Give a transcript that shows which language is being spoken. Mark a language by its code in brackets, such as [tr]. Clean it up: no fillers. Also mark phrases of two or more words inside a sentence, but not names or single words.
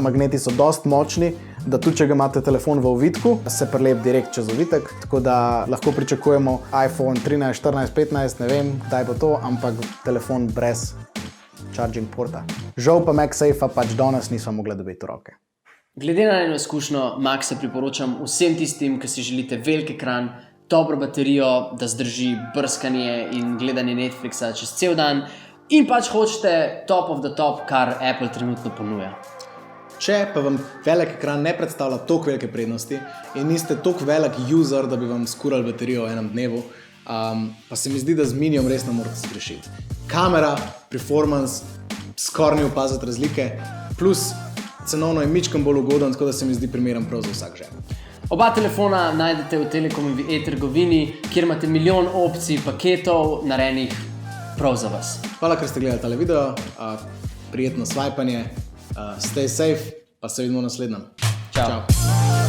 [sl] Magneti so dost močni, da tudi če ga imate telefon v ovitku, se prelep direkt čez ovitek, tako da lahko pričakujemo iPhone 13, 14, 15, ne vem, kdaj bo to, ampak telefon brez charging porta. Žal pa MagSafe pač danes nismo mogli dobiti v roke. Glede na eno izkušnjo, Maxe priporočam vsem tistim, ki si želite velik ekran, dobro baterijo, da zdrži brskanje in gledanje Netflixa čez cel dan in pač hočete [en] top of the top, [sl] kar Apple trenutno ponuja. Če pa vam velik ekran ne predstavlja toliko velike prednosti in niste toliko velik user, da bi vam skurali baterijo v enem dnevu, pa se mi zdi, da z Minijem res ne morate zgrešiti. Kamera, performance, skoraj ni opaziti razlike, plus cenovno je mičkam bolj ugoden, tako da se mi zdi primeren prav za vsak žep. Oba telefona najdete v Telekomovi e-trgovini, kjer imate milijon opcij paketov narejenih prav za vas. Hvala, ker ste gledali tale video, prijetno swipanje, [en] stay safe, [sl] pa se vidimo v naslednjem. Čau. Čau.